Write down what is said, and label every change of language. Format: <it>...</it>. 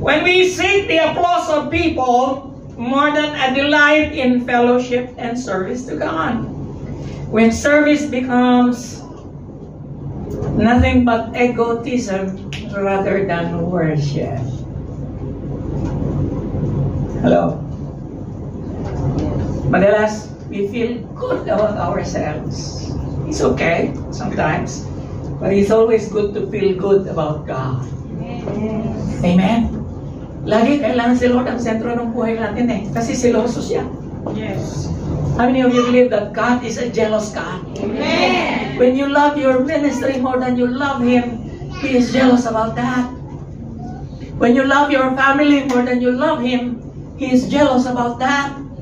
<en>When we seek the applause of people more than a delight in fellowship and service to God, when service becomes nothing but egotism rather than worship. Hello? Madalas, we feel good about ourselves. It's okay sometimes, but it's always good to feel good about God. Amen?</en> <tl>Lagi kailangan si Lord ang sentro ng buhay natin kasi siloso siya.</tl> <en>Yes. How many of you believe that God is a jealous God? Amen. When you love your ministry more than you love Him, He is jealous about that. When you love your family more than you love Him, He is jealous about that.</en>